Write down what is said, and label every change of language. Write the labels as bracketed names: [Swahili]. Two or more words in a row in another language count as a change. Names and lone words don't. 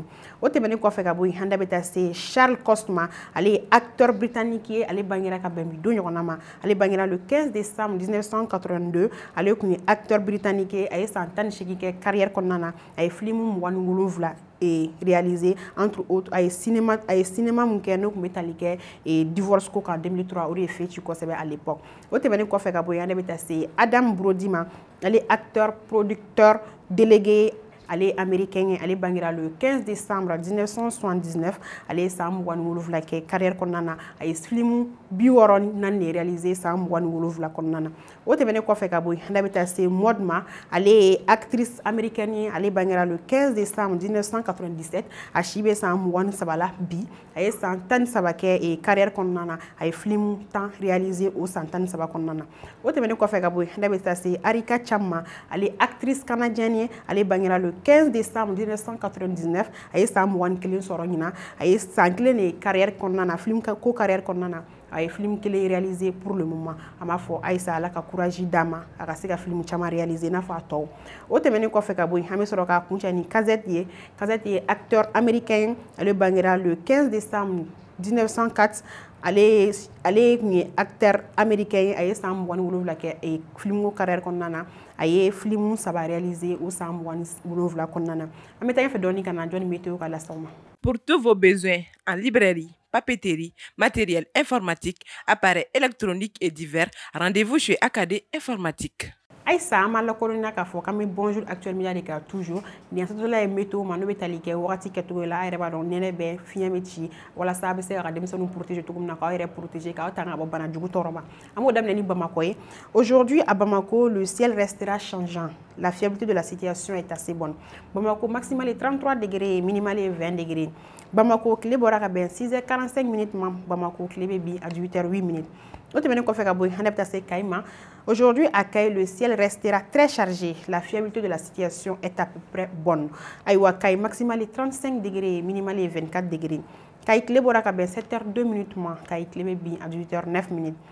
[Bambara] Au tɛmɛnen kɔfɛ ka bɔ yen an da bɛ taa se Charles Cosma ale ye [French] acteur britannique [Bambara] ye ale bangera ka bɛn bi don ɲɔgɔnna ma ale bangera [French] le 15 décembre 1982 [Bambara] ale tun ye [French] acteur britannique [Bambara] ye a ye san 18 kɛ carrière kɔnɔna na a ye film 27 réalisé [French] entre autres [Bambara] a ye cinéma mun kɛ n'o tun bɛ tali kɛ divorce ko kan 2003 o de ye fɛ ci kosɛbɛ [French] à l'époque. [Bambara] O tɛmɛnen kɔfɛ ka bɔ yen an da bɛ taa se Adam Brody ma ale [French] acteur producteur délégué [Bambara] ale américain ale bangera [French] le 15 décembre 1979 [Bambara] ale san 27 kɛ carrière kɔnɔna na a ye film 64 réalisé san 27 kɔnɔna na o tɛmɛnen kɔfɛ ka bɔ yen an da bɛ taa se Maud Ma ale ye [French] actrice américaine [Bambara] ye ale bangera [French] le 15 décembre 1997 [Bambara] a si bɛ san 23 la bi a ye san 13 kɛ carrière kɔnɔna na a ye film 10 réalisé o san 13 kɔnɔna na o tɛmɛnen kɔfɛ ka bɔ yen an da bɛ taa se Arika Chapman ale [French] actrice canadienne [Bambara] ye ale bangera [French] le 15 décembre 1999 [Bambara] a ye san 21 sɔrɔ ɲina a ye san 1 de carrière kɔnɔna na film ko carrière kɔnɔna na a ye film 1 réalisé [French] pour le moment [Bambara] a m'a fɔ Aïssa Ala ka courage d'a ma a ka se ka film caman réalisé n'a fɔ a tɔw o tɛmɛnen kɔfɛ ka bɔ yen an bɛ sɔrɔ ka kuncɛ ni Kazette ye [French] acteur américain [Bambara] ale bangera [French] le 15 décembre 1904 [Bambara] ale tun ye [French] acteur américain [Bambara] a ye san 27 kɛ film ko carrière kɔnɔna na a ye film 3 réalisé o san 27 kɔnɔna na an bɛ taa ɲɛfɛ dɔɔni ka na jɔni météo ka lasaw ma. [French] Pour tous vos besoins en librairie, papeterie, matériel informatique, appareils électroniques et divers, rendez-vous chez AKD Informatique. [Bambara] Aïssa an b'a lakodɔnniya k'a fɔ k'an bɛ Bonjour Actuel Media de kan toujours nin yasatɔla ye météo ma n'o bɛ tali kɛ wagati kɛcogo la a yɛrɛ b'a dɔn nɛnɛ bɛ fiɲɛ bɛ ci walasa a bɛ se ka denmisɛnninw protéger cogo min na k'aw yɛrɛ protéger k'aw tanga ka bɔ bana jugu tɔɔrɔ ma an b'o daminɛ ni Bamako ye. [French] Aujourd'hui à Bamako le ciel restera changeant, la fiabilité de la situation est assez bonne. Bamako maximal est 33 degrés, minimal est 20 degrés. [Bambara] Bamako tile bɔra ka bɛn 6h45 minutes ma Bamako tile bɛ bin [French] à 18h08 minutes. Aujourd'hui, à Kaye, le ciel restera très chargé. La fiabilité de la situation est à peu près bonne. Aïwa Kaye, maximal est 35 degrés, minimal est 24 degrés. Kaye Clé Boraka, 7h02 minutes, Kaye Clé à 18h09 minutes.